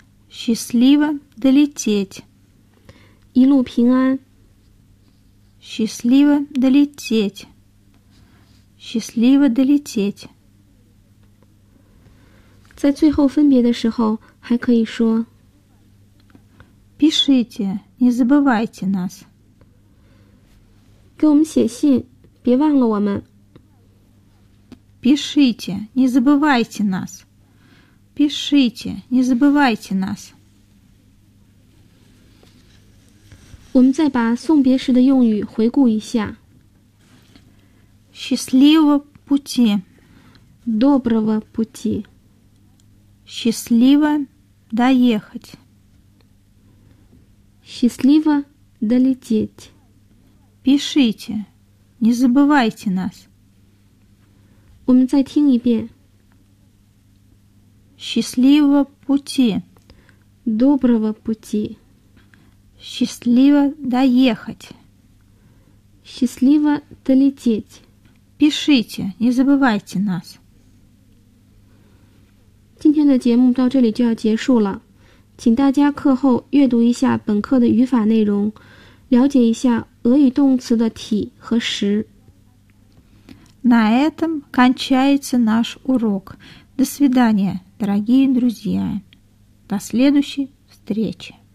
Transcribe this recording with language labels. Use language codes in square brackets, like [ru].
[ru] Счастливо долететь. [zh] 一路平安。 [ru] Счастливо долететь. Счастливо долететь. [zh] 在最后分别的时候还可以说 [ru] Пишите, не забывайте нас. [zh] 给我们写信，别忘了我们。 [ru] Пишите, не забывайте нас. Пишите, не забывайте нас. [zh] 我们再把送别时的用语回顾一下。 [ru] Счастливого пути. Доброго пути. Счастливо доехать. Счастливо долететь. Пишите. Не забывайте нас. У меня в тенебе. Счастливого пути. Доброго пути. Счастливо доехать. Счастливо долететь. Пишите, не забывайте нас. [zh] 今天的节目到这里就要结束了，请大家课后阅读一下本课的语法内容，了解一下俄语动词的体和实。 [ru] На этом кончается наш урок. До свидания, дорогие друзья. До следующей встречи.